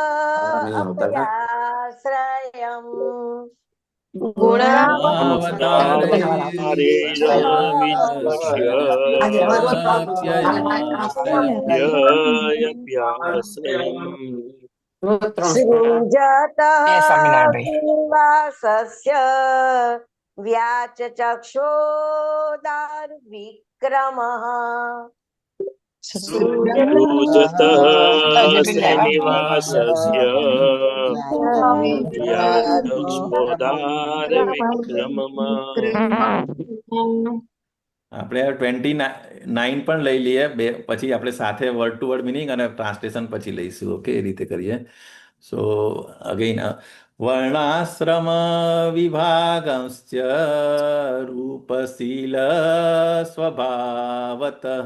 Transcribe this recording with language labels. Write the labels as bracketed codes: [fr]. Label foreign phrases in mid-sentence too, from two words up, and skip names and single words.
[sa] अप्ययाश्रयम् सृजतः श्रीनिवासस्य व्याचक्षोदार विक्रमः सृजतः श्रीनिवासस्य व्याचक्षोदार विक्रमम् [gu] આપણે 29 પણ લઈ લઈએ, પછી આપણે સાથે [en] word to word meaning [gu] અને ટ્રાન્સલેશન પછી લઈશું. ઓકે, એ રીતે કરીએ. [en] so again, [sa] वर्णाश्रम विभागंश्च रूपशील स्वभावतः